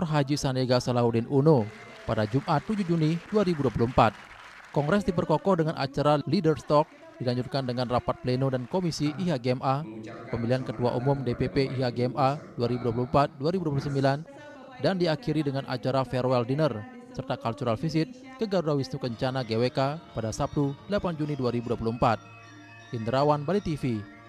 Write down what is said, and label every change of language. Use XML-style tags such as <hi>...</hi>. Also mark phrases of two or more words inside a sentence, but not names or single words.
<id>Haji Sandiaga Salahuddin Uno, pada Jumat 7 Juni 2024. Kongres diperkokoh dengan acara</id> <en>Leaders Talk,</en> <id>dilanjutkan dengan rapat pleno dan komisi IHGMA, pemilihan Ketua Umum DPP IHGMA 2024-2029, dan diakhiri dengan acara</id> <en>farewell dinner,</en> <id>serta</id> <en>cultural visit</en> <id>ke Garuda Wisnu Kencana GWK pada Sabtu 8 Juni 2024. Indrawan, Bali TV.</id>